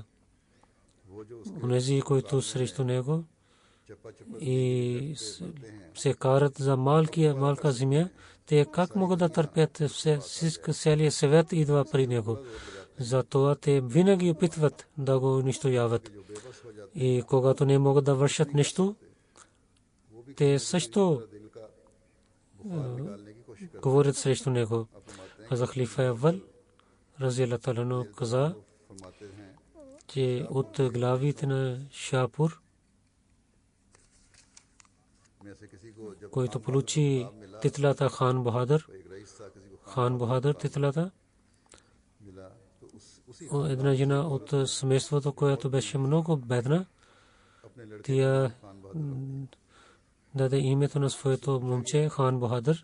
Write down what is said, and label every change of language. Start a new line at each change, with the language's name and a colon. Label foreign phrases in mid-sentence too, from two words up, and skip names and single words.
Bulgarian: Онези, които срещу него и се карат за малка земя, те как могат да търпят целият свет идва при него. Затова те винаги опитват да го унищожават. И когато не могат да вършат нещо, те също говорят срещу него. Хазрат халифа Аввал
Arabic: رضي الله تعالى عنه
Bulgarian: каза, че от главите на Шахпур, който получи титлата Хан Бахадър титлата, една жена от семейството, която беше много бедна, тя даде името на своето момче Хан Бахадър.